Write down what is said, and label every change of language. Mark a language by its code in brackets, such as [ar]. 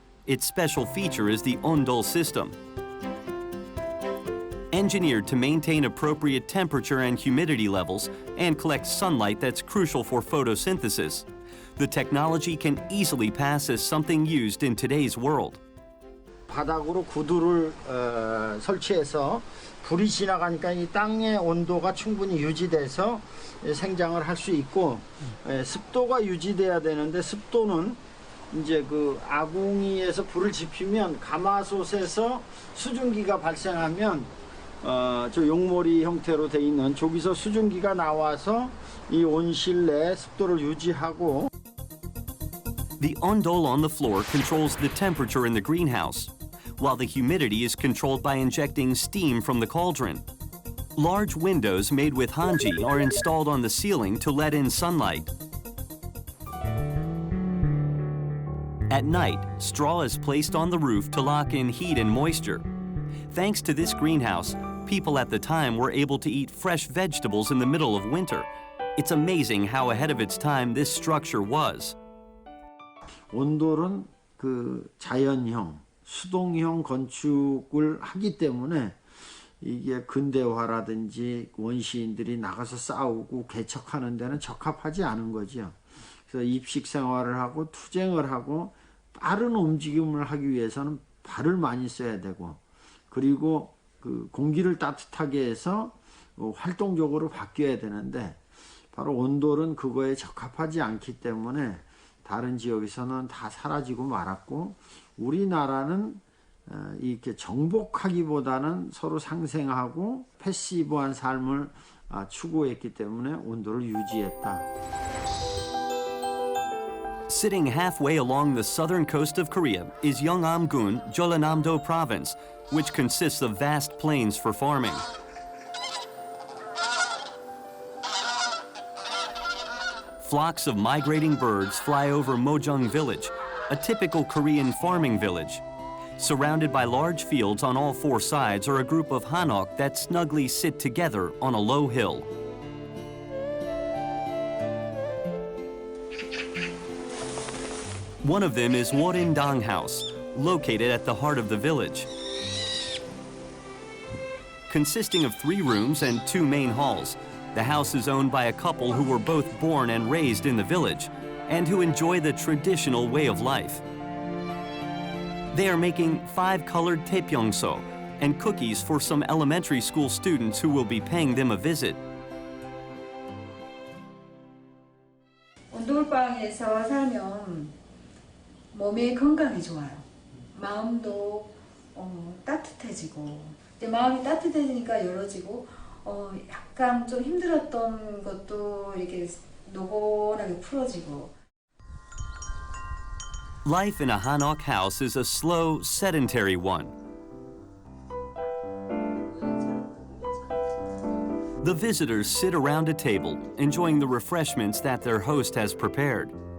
[en] Its special feature is the Ondol system. Engineered to maintain appropriate temperature and humidity levels and collect sunlight that's crucial for photosynthesis, the technology can easily pass as something used in today's world. [ko] 바닥으로 구두를 설치해서 불이 지나가니까 이 땅의 온도가 충분히 유지돼서 생장을 할 수 있고 습도가 유지돼야 되는데 습도는 이제 그 아궁이에서 불을 지피면 가마솥에서 수증기가 발생하면 저 용머리 형태로 돼 있는 저기서 수증기가 나와서 이 온실 내 습도를 유지하고. [en] The Ondol on the floor controls the temperature in the greenhouse, while the humidity is controlled by injecting steam from the cauldron. Large windows made with hanji are installed on the ceiling to let in sunlight. At night, straw is placed on the roof to lock in heat and moisture. Thanks to this greenhouse, people at the time were able to eat fresh vegetables in the middle of winter. It's amazing how ahead of its time this structure was. [ko] 온돌은 그 자연형, 수동형 건축을 하기 때문에 이게 근대화라든지 원시인들이 나가서 싸우고 개척하는 데는 적합하지 않은 거죠. 그래서 입식 생활을 하고 투쟁을 하고 빠른 움직임을 하기 위해서는 발을 많이 써야 되고 그리고 그 공기를 따뜻하게 해서 활동적으로 바뀌어야 되는데 바로 온돌은 그거에 적합하지 않기 때문에 다른 지역에서는 다 사라지고 말았고 우리나라는 이렇게 정복하기보다는 서로 상생하고 패시브한 삶을 추구했기 때문에 온도를 유지했다. [en] Sitting halfway along the southern coast of Korea is Yeongnam-gun, Jeollanam-do province, which consists of vast plains for farming. Flocks of migrating birds fly over Mojung village, a typical Korean farming village. Surrounded by large fields on all four sides are a group of hanok that snugly sit together on a low hill. One of them is Arirang House, located at the heart of the village. Consisting of 3 rooms and 2 main halls, the house is owned by a couple who were both born and raised in the village and who enjoy the traditional way of life. They are making 5-colored taepyeongso and cookies for some elementary school students who will be paying them a visit. [ko] 온돌방에서 살면 몸이 건강이 좋아요. 마음도 따뜻해지고 이제 마음이 따뜻해지니까 열어지고 약간 좀 힘들었던 것도 이렇게 노곤하게 풀어지고. [en] Life in a hanok house is a slow, sedentary one. The visitors sit around a table, enjoying the refreshments that their host has prepared.